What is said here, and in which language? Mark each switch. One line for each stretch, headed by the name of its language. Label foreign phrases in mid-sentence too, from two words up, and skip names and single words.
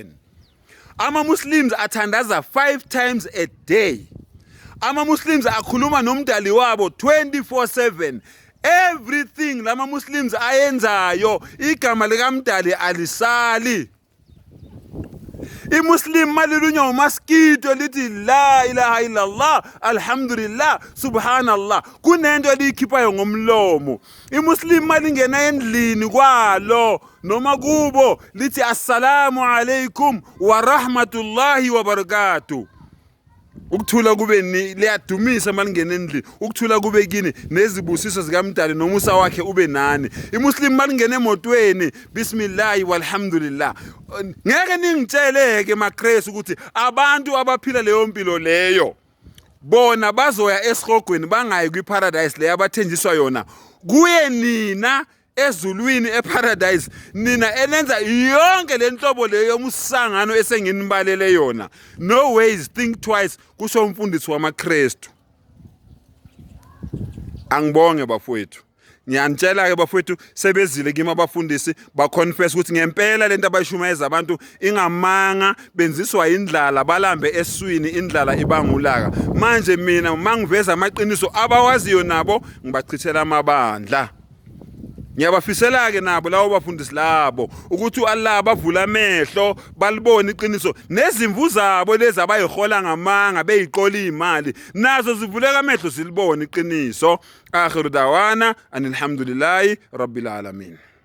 Zulu: Ama-Muslims athandaza
English: 5 times a day.
Zulu: Ama-Muslims akhuluma nomdali wabo 24/7. Everything lama-Muslims ayenzayo igama likamdali alisali. I-Muslim malilunya umaskito lithi
Arabic: لا إله إلا الله الحمد لله سبحان الله
Zulu: kunento elikhiphayo ngomlomo. I-Muslim malingena endlini kwalo noma kubo lithi
Arabic: السلام عليكم ورحمة الله وبركاته.
Zulu: Ukuthula kube liyadumisa malingena endlini, ukuthula kube kini nezibusiso zikamdali nomusa wakhe ube nani. I-Muslim malingena emotweni
Arabic: بسم الله والحمد لله.
Zulu: Ngeke ningitsheleke maKristu ukuthi abantu abaphila leyo mpilo leyo bona bazoya esihogweni bangayi kwiparadise leyo abathenjiswa yona. Kuye nina ezulwini eparadise nina enenza yonke lenhlobo leyo umsangano esenginibalele yona.
English: No ways, think twice
Zulu: kusho umfundisi wamaKristu. Angibonge bafowethu. Ngiyanitshela ke bafowethu sebezile kimi abafundisi ba confess ukuthi ngempela lento abayishumayeza abantu ingamanga benziswa indlala balambe eswini indlala ibangulaka. Manje mina mangiveza amaqiniso abawaziyo nabo ngibachithela amabandla. Ngiyabafisela ke nabo lawo bafundisi labo ukuthi uAllah bavula amehlo balibone iqiniso nezimvu zabo lezi abayihola ngamanga beyiqola imali nazo zivuleka amehlo zilibone iqiniso.
Arabic: وآخر دعوانا الحمد لله رب العالمين.